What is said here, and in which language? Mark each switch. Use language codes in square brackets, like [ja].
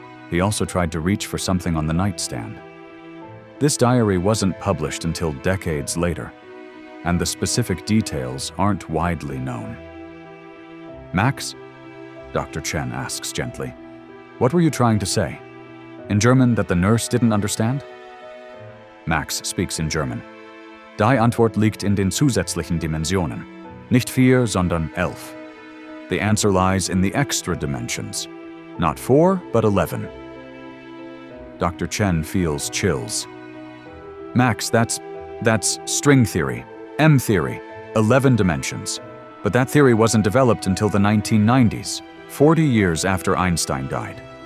[en] He also tried to reach for something on the nightstand. This diary wasn't published until decades later, and the specific details aren't widely known. Max? Dr. Chen asks gently. What were you trying to say? In German that the nurse didn't understand? Max speaks in German. [de] Die Antwort liegt in den zusätzlichen Dimensionen. Nicht 4, sondern 11. [en] The answer lies in the extra dimensions. Not 4, but 11. Dr. Chen feels chills. Max, that's string theory, M theory, 11 dimensions. But that theory wasn't developed until the 1990s, 40 years after Einstein died.